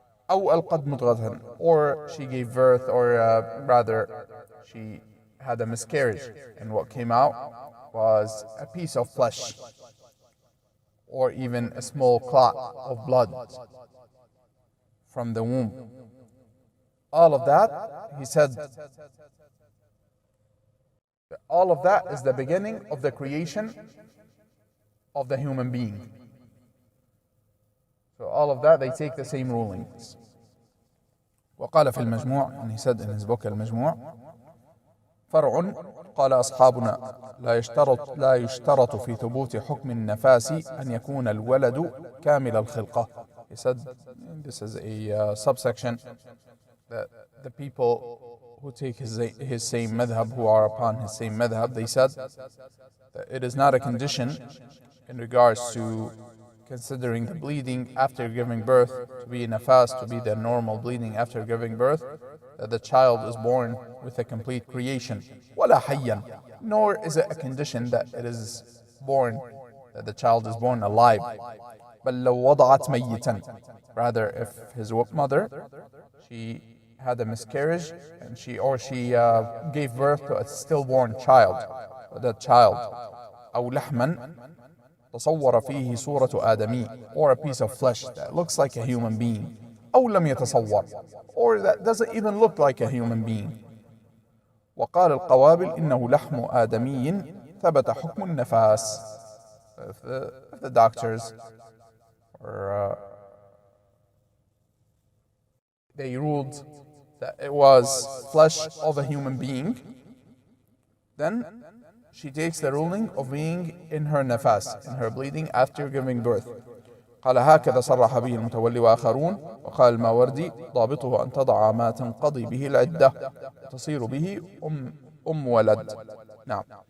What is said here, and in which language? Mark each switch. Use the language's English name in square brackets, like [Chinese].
[Arabic] أو ألقت مضغة, [English] or she gave birth, or rather she had a miscarriage, and what came out was a piece of flesh, or even a small clot of blood from the womb. All of that, he said, all of that is the beginning of the creation of the human being. So all of that, they take the same rulings. [Arabic] وقال في المجموع, [English] and he said in his book [Arabic] المجموع: فرع قال أصحابنا لا يشترط في ثبوت حكم النفاس أن يكون الولد كامل الخلقة. [English] He said this is a subsection that the people who take his same madhab, who are upon his same madhab, they said that it is not a condition in regards to considering the bleeding after giving birth to be nafas, to be the normal bleeding after giving birth, that the child is born with a complete creation. [Arabic] وَلَا حَيًّا, [English] nor is it a condition that it is born, that the child is born alive. [Arabic] بل لو وضعت ميتا. [English] Rather, if his mother, she had a miscarriage and she gave birth to a stillborn child, that child, [Arabic] أو لحما تصور فيه صورة آدمي, [English] or a piece of flesh that looks like a human being, [Arabic] أو لم يتصور, [English] or that doesn't even look like a human being. [Arabic] وقال القوابل إنه لحم آدمي ثبت حكم النفاس. [English] If the doctors or they ruled that it was flesh of a human being, then she takes the ruling of being in her nafas, in her bleeding after giving birth. [Arabic] قال هكذا صرح به المتولي وآخرون. وقال الماوردي ضابطه أن تضع ما تنقضي به العدة وتصير به ولد. نعم.